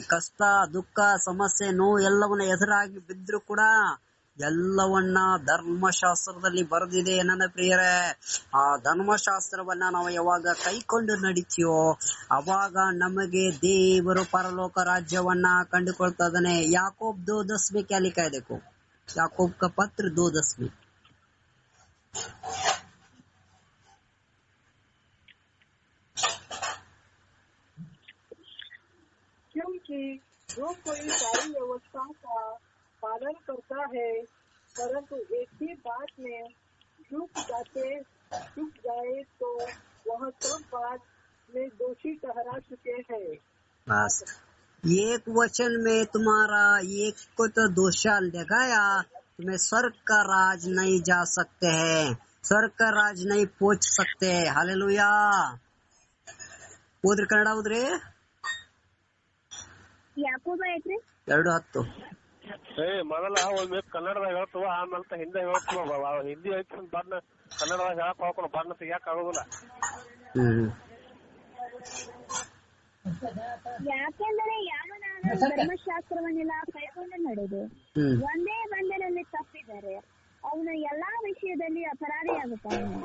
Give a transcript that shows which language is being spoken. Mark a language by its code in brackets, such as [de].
[kn] ಕಷ್ಟ, ದುಃಖ, ಸಮಸ್ಯೆ, ನೋವು ಎಲ್ಲವನ್ನ ಎದುರಾಗಿ ಬಿದ್ರು ಕೂಡ ಎಲ್ಲವನ್ನ ಧರ್ಮಶಾಸ್ತ್ರದಲ್ಲಿ ಬರೆದಿದೆ ನನ್ನ ಪ್ರಿಯರೇ. ಆ ಧರ್ಮಶಾಸ್ತ್ರವನ್ನ ನಾವು ಯಾವಾಗ ಕೈಕೊಂಡು ನಡಿತೀವೋ ಅವಾಗ ನಮಗೆ ದೇವರು ಪರಲೋಕ ರಾಜ್ಯವನ್ನ ಕಂಡುಕೊಳ್ತಾ ಇದ್ದಾನೆ. [hi] ಯಾಕೋಬ್ 2:10 में क्या लिखा है? देखो, याकूब का पत्र 2:10 में। क्योंकि जो कोई सारी व्यवस्था का पालन करता है परंतु एक ही बात में चूक जाए तो वह सब बात में दोषी ठहरा चुके हैं। बस एक वचन में तुम्हारा एक को तो दोषा लगाया, तुम्हें स्वर्ग का राज नहीं जा सकते हैं, स्वर्ग का राज नहीं पहुंच सकते। हालेलुया। [kn] ओद्री कನ್ನಡ ओद्री। ಯಾಕೋಬ 2:10। ಮೊದಲ ಒಮ್ಮೆ ಕನ್ನಡದಾಗ ಹೇಳ್ತವ, ಆಮೇಲೆ ಹಿಂದಿ ಹೇಳ್ತವ. ಹಿಂದಿ ಹೇಳ್ತ ಬಣ್ಣ ಕನ್ನಡದಾಗ ಹೇಳಕ್ ಹೋಗ್ಕೊಂಡು ಬಣ್ಣ ತೆಗಿಯಾಕ ಆಗೋದಿಲ್ಲ. ಯಾಕೆಂದರೆ ಯಾವನಾದರೂ ಧರ್ಮಶಾಸ್ತ್ರವನ್ನೆಲ್ಲ ಕೈಕೊಂಡು ನಡೆದು ಒಂದೇ ಬಂದರಲ್ಲಿ ತಪ್ಪಿದರೆ ಅವನು ಎಲ್ಲಾ ವಿಷಯದಲ್ಲಿ ಅಪರಾಧಿಯಾಗುತ್ತಾನೆ.